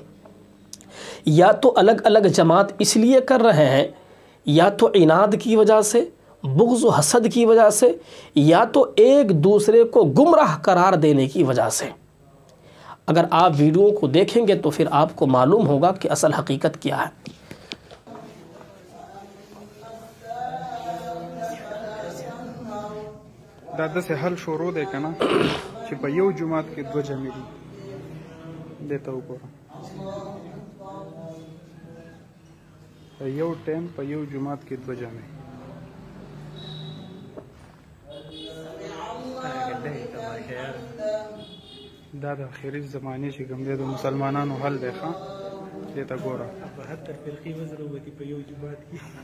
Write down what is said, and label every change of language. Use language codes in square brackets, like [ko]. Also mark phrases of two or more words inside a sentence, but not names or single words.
[ur] یا تو الگ الگ جماعت اس لیے کر رہے ہیں، یا تو عناد کی وجہ سے، بغض و حسد کی وجہ سے، یا تو ایک دوسرے کو گمراہ قرار دینے کی وجہ سے۔ اگر آپ ویڈیو کو دیکھیں گے تو پھر آپ کو معلوم ہوگا کہ اصل حقیقت کیا ہے۔ [ps] دادا سے حل شروع دے کنا چې په یو جماعت کې 2 جمعې دي دیتا وګوره، په یو ټیم په یو جماعت کې 2 جمعې دا د اخري زمانې چې کوم دی د مسلمانانو حل دی ښه دیتا ګوره 72 فرقې وزروبتي په یو جماعت کې